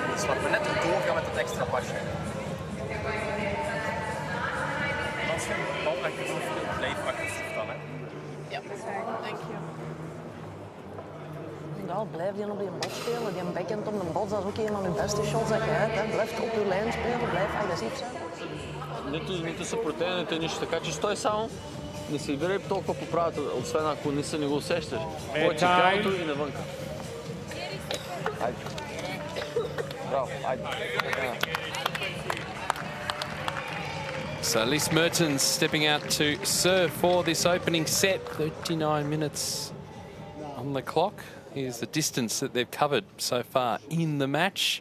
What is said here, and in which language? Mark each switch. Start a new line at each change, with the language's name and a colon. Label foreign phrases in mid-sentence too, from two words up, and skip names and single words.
Dutch: Dus wat we net doorgaan met dat extra pasje. Als je de bal agressief wilt, blijf agressief dan. Hè. Ja, dank je. Ja, blijf die op die bot spelen. Die backhand op de bot, dat is ook een van de beste shots dat je hebt. Blijf op je lijn spelen, blijf agressief zijn.
Bulgarian: Нито съпротивление, нито нищо. Така че стой само, не се играй толкова по правата, освен ако не го усещаш. Повече тялото и навънка. Айде. Браво, айде.
English: So Elise Mertens stepping out to serve for this opening set. 39 minutes on the clock. Here's the distance that they've covered so far in the match.